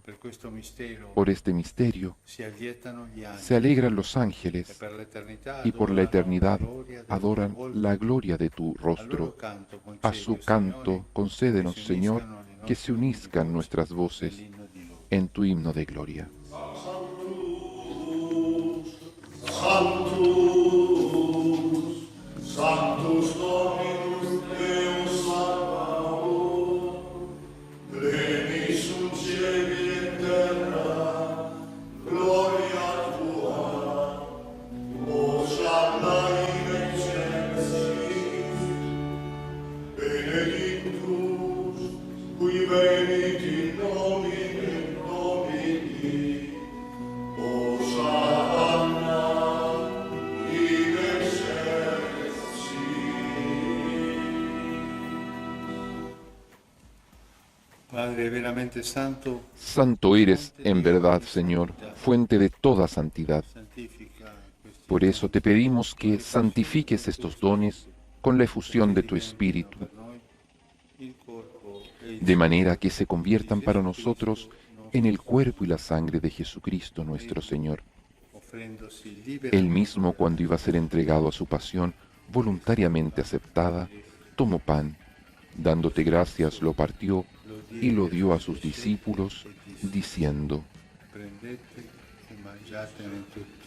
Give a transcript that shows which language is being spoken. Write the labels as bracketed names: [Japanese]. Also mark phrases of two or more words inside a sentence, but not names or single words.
[Spanish] Por este misterio se alegran los ángeles y por la eternidad adoran la gloria de tu rostro. A su canto concédenos, Señor, que se unizcan nuestras voces en tu himno de gloria. [Latin] Sanctus Dominus Deus Sabaoth, pleni sunt cieli et terra, gloria tua, Hosanna in excelsis, benedictus, qui venit in nomine Domini, Hosanna in excelsis. [Italian] Padre veramente santo, [Spanish] Santo eres en verdad, Señor, fuente de toda santidad. [Italian] santifica questi [Spanish] Por eso te pedimos que santifiques estos dones con la efusión de tu Espíritu, [Italian] per noi il corpo e il [Spanish] de manera que se conviertan para nosotros en el cuerpo y la sangre de Jesucristo nuestro Señor. [Italian] offrendosi libero [Spanish] Él mismo, cuando iba a ser entregado a su pasión voluntariamente aceptada, tomó pan, dándote gracias, lo partió y lo dio a sus discípulos, diciendo: [Italian] Prendete e mangiatene tutti.